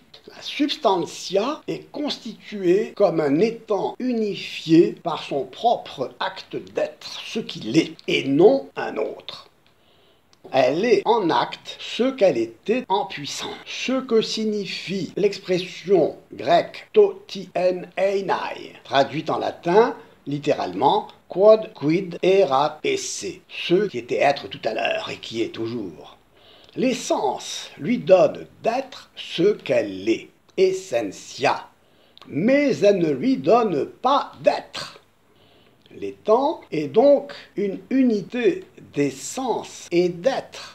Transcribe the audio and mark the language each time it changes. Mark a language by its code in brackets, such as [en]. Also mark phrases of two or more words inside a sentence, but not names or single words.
[fr] La substantia est constituée comme un étant unifié par son propre acte d'être, ce qu'il est, et non un autre. Elle est en acte ce qu'elle était en puissance. Ce que signifie l'expression grecque [el] τὸ τί ἦν εἶναι, [fr] traduite en latin littéralement [la] quod quid erat esse, [fr] ce qui était être tout à l'heure et qui est toujours. L'essence lui donne d'être ce qu'elle est, essentia, mais elle ne lui donne pas d'être. L'étant est donc une unité d'essence et d'être.